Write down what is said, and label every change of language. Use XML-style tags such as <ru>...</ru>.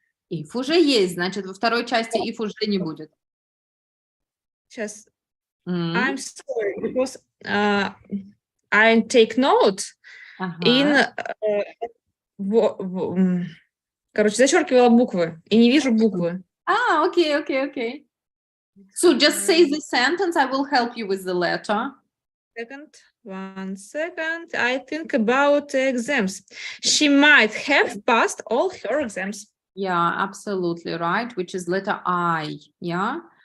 <ru>If уже есть, значит, во второй части if уже не будет.</ru> <en>just М, I'm sorry because I take note in</en> <ru>Ага. короче, зачеркивала буквы и не вижу буквы.</ru> <en>Okay. So just say the sentence. I will help you with the letter. Second, 1 second. I think about exams. She might have passed all her exams. Yeah, absolutely right, which is letter I. Yeah.</en>